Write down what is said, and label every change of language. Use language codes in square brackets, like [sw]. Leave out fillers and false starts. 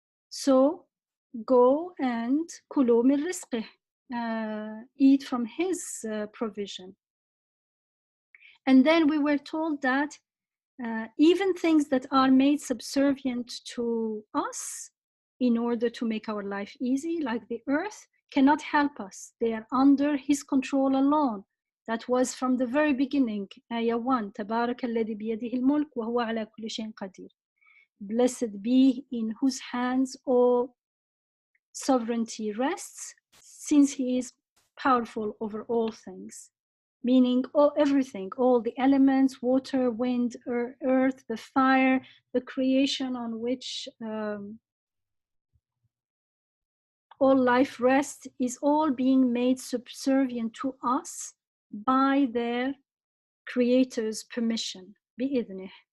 [en] So go and [ar] kulu min rizqih, [en] eat from his provision. And then we were told that even things that are made subservient to us in order to make our life easy, like the earth, cannot help us. They are under his control alone. That was from the very beginning, Ayah 1, [ar] تبارك الذي بيده الملك وهو على كل شيء قدير. [en] Blessed be in whose hands all sovereignty rests, since he is powerful over all things. Meaning everything, all the elements, water, wind, earth, the fire, the creation on which all life rests, is all being made subservient to us by their creator's permission, بإذنه.